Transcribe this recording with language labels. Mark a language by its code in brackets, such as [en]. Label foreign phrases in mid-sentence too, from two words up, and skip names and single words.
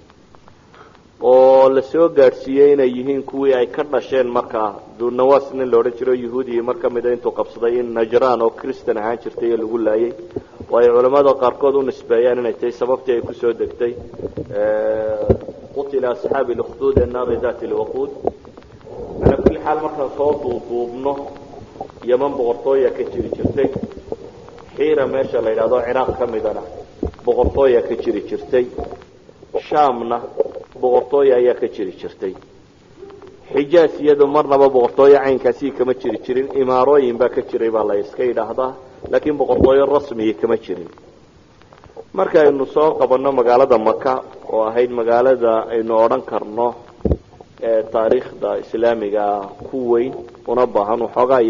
[so] oo la soo gaarsiiyay inay yihiin kuwii ay ka dhasheen markaa duunawaasna la oran jiray yahuudi marka mid intuu qabsaday in Najraan oo Kristaan ahaan jirtay lagu laayay way culimada qaarkood u nisbeeyaan inay tahay sababtii ay ku soo degtay [ar] قتل أصحاب الأخدود النار ذات الوقود على كل حال [so] marka soo duubno Yaman boqortooyo ka jirtay xiira meesha la yiraahdo Ciraaq kamidana boqortooyo ka jirtay Shaamna boqortooyo ayaa ka jirtay Xijaas iyadoo marnaba boqortooyo caynkaasi kama jirin imaarooyin baa ka jiray baa la iska yiraahdaa laakiin boqortooyo rasmi kama jirin marka aynu soo qabanno magaalada Makka oo ahayd magaalada aynu oran karno ee taariikhda islaamiga ku weyn una baahan waxoogaa yar